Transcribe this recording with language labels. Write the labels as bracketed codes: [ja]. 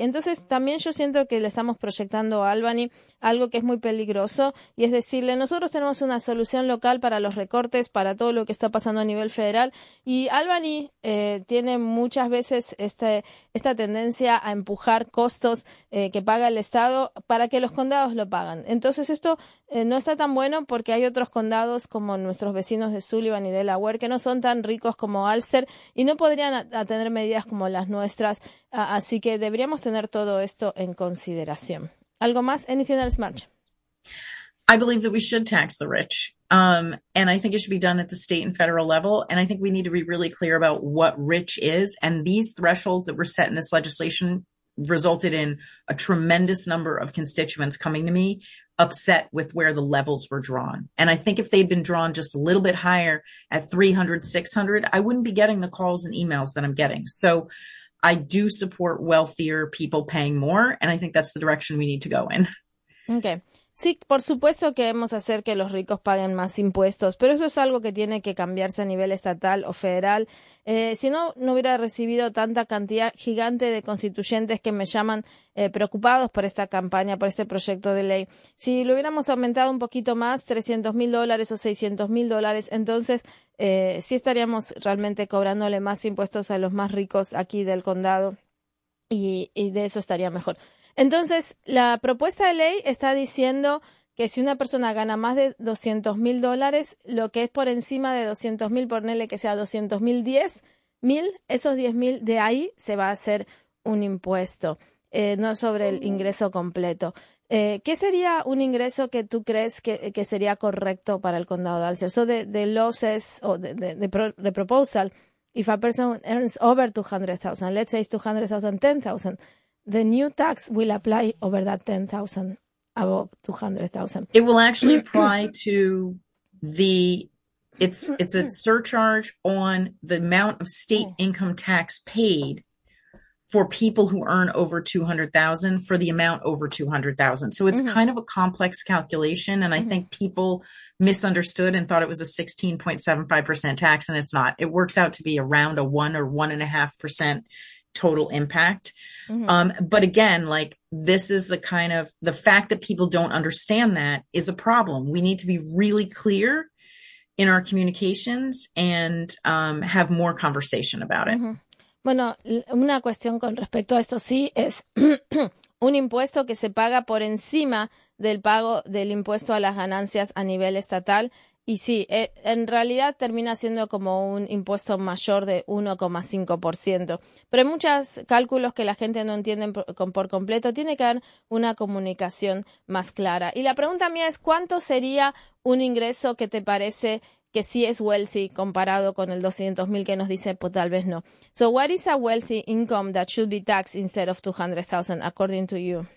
[es] Entonces, también yo siento que le estamos proyectando a Albany algo que es muy peligroso, y es decirle, nosotros tenemos una solución local para los recortes, para todo lo que está pasando a nivel federal, y Albany tiene muchas veces esta tendencia a empujar costos que paga el Estado para que los condados lo paguen. Entonces esto no está tan bueno porque hay otros condados como nuestros vecinos de Sullivan y Delaware que no son tan ricos como Ulster y no podrían tener medidas como las nuestras. Así que deberíamos tener todo esto en consideración. ¿Algo más? [en] Anything else, March? I believe that we should tax the rich. And I think it should be done at the state and federal level. And I think we need to be really clear about what rich is. And these thresholds that were set in this legislation resulted in a tremendous number of constituents coming to me upset with where the levels were drawn. And I think if they'd been drawn just a little bit higher at 300, 600, I wouldn't be getting the calls and emails that I'm getting. So I do support wealthier people paying more, and I think that's the direction we need to go in. Okay. [es] Sí, por supuesto que debemos hacer que los ricos paguen más impuestos, pero eso es algo que tiene que cambiarse a nivel estatal o federal. Si no, no hubiera recibido tanta cantidad gigante de constituyentes que me llaman preocupados por esta campaña, por este proyecto de ley. Si lo hubiéramos aumentado un poquito más, $300,000 o $600,000, entonces sí estaríamos realmente cobrándole más impuestos a los más ricos aquí del condado y de eso estaría mejor. Entonces, la propuesta de ley está diciendo que si una persona gana más de $200,000, lo que es por encima de 200,000, ponele que sea 200,000, 10,000, esos 10,000 de ahí se va a hacer un impuesto, no sobre el ingreso completo. ¿Qué sería un ingreso que tú crees que sería correcto para el condado de Alcer? [en] So the losses o the proposal, if a person earns over 200,000, let's say it's 200,000, 10,000, the new tax will apply over that 10,000, above 200,000. It will actually apply to the, it's a surcharge on the amount of state income tax paid for people who earn over 200,000 for the amount over 200,000. So it's kind of a complex calculation. And I think people misunderstood and thought it was a 16.75% tax, and it's not. It works out to be around a 1 or 1.5% total impact. But again, like, this is a kind of, the fact that people don't understand that is a problem. We need to be really clear in our communications and have more conversation about it. [es] Bueno, una cuestión con respecto a esto sí es un impuesto que se paga por encima del pago del impuesto a las ganancias a nivel estatal. Y sí, en realidad termina siendo como un impuesto mayor de 1,5%. Pero hay muchos cálculos que la gente no entiende por completo. Tiene que haber una comunicación más clara. Y la pregunta mía es, ¿cuánto sería un ingreso que te parece que sí es wealthy comparado con el 200,000 que nos dice, pues tal vez no? [en] So what is a wealthy income that should be taxed instead of 200,000 according to you?